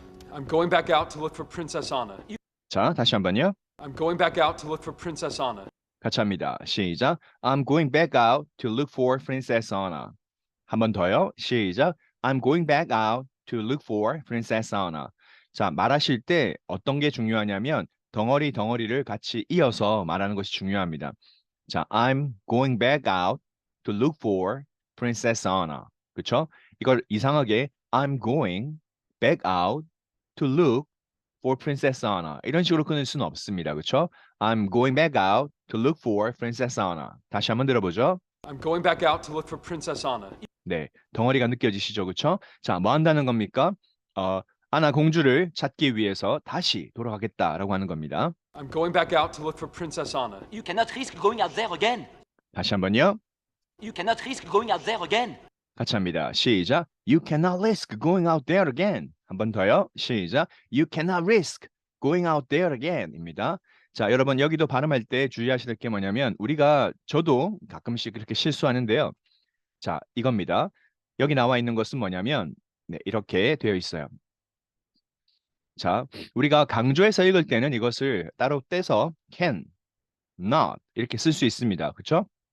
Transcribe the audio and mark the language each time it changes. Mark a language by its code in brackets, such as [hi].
[en] I'm going back out to look for Princess Anna. [ko] 자, 다시 한번요. [en] I'm going back out to look for Princess Anna. [ko] 같이 합니다. 시작. [en] I'm going back out to look for Princess Anna. [ko] 한 번 더요. 시작. [en] I'm going back out to look for Princess Anna. [ko] 자, 말하실 때 어떤 게 중요하냐면 덩어리를 같이 이어서 말하는 것이 중요합니다. [en] 자, I'm going back out to look for Princess Anna. [ko] 그쵸? [en] 이걸 이상하게 I'm going back out to look for Princess Anna. [ko] 이런 식으로 끊을 수는 없습니다. 그쵸? [en] I'm going back out to look for Princess Anna. [ko] 다시 한번 들어보죠. [en] I'm going back out to look for Princess Anna. [ko] 네, 덩어리가 느껴지시죠? 그쵸? 자, 뭐 한다는 겁니까? 아나 공주를 찾기 위해서 다시 돌아가겠다라고 하는 겁니다. [en] I'm going back out to look for Princess Anna. You cannot risk going out there again. [ko] 다시 한번요. [en] You cannot risk going out there again. [ko] 같이 합니다. 시작. [en] You cannot risk going out there again. [ko] 한 번 더요. 시작. [en] You cannot risk going out there again [ko] 입니다. 자, 여러분 여기도 발음할 때 주의하셔야 될 게 뭐냐면 저도 가끔씩 그렇게 실수하는데요. 자, 이겁니다. 여기 나와 있는 것은 뭐냐면 네, 이렇게 되어 있어요. 자, 우리가 강조해서 읽을 때는 이것을 따로 떼서 can, not 이렇게 쓸 수 있습니다. 그렇죠?